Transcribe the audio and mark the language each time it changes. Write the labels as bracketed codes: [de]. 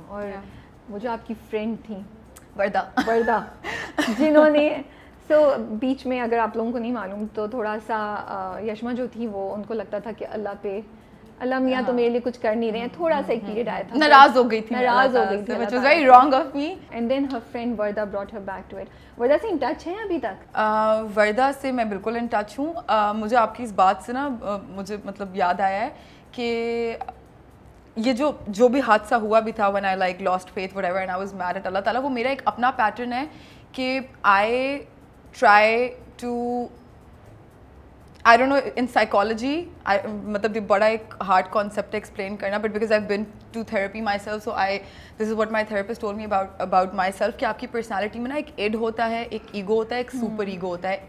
[ur] اور وہ جو آپ کی فرینڈ تھیں وردہ جنہوں نے بیچ میں, اگر آپ لوگوں کو نہیں معلوم تو تھوڑا سا یشما جو تھی وہ ان کو لگتا تھا کہ اللہ میاں تو میرے لیے کچھ کر نہیں رہے ہیں, تھوڑا سا ایک پیریڈ آیا تھا, ناراض ہو گئی تھی [en] which was very wrong of me. And then her friend Varda brought her back to it. [ur] Varda سے ان ٹچ ہیں ابھی تک؟ وردہ سے میں بالکل ان ٹچ ہوں. مجھے آپ کی اس بات سے نا مجھے مطلب یاد آیا ہے کہ یہ جو بھی حادثہ ہوا بھی تھا, [en] when I like lost faith whatever and I was mad at [ur] اللہ تعالیٰ, وہ میرا ایک اپنا پیٹرن ہے کہ [en] I try to, I don't know, in psychology, [ur] مطلب یہ بڑا ایک ہارڈ کانسیپٹ ہے ایکسپلین کرنا, but because [en] I've been to therapy myself, so this is what my therapist told me about myself, [ur] کہ آپ کی پرسنالٹی میں نا ایک ایڈ ہوتا ہے, ایک ایگو ہوتا ہے, ایک سپر ایگو ہوتا ہے.